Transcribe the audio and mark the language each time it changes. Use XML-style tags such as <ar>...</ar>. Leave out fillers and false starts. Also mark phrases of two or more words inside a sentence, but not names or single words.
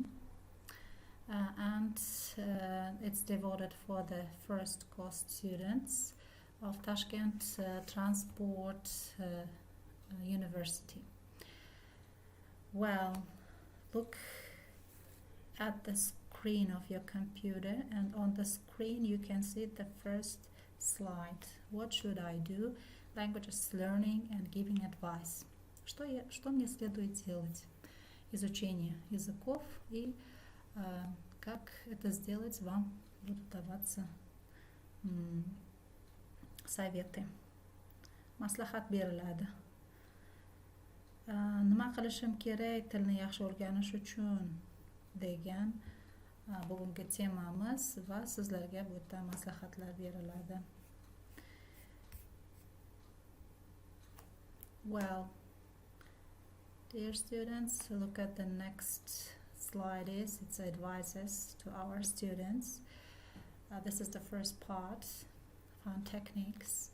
<en>And it's devoted for the first course students of Tashkent Transport University. Well, look at the screen of your computer, and on the screen you can see the first slide. What should I do? Languages learning and giving advice.</en> <ru>Что мне следует делать? Изучение языков и как это сделать, вам будут даваться советы.</ru> <uz>Maslahat beriladi. Nima qilishim kerak tilni yaxshi o'rganish uchun degan bugungi temamiz va sizlarga bu yerda maslahatlar beriladi.</uz> <en>Well, dear students, look at the next slide. It's advices to our students. This is the first part, fun techniques.</en>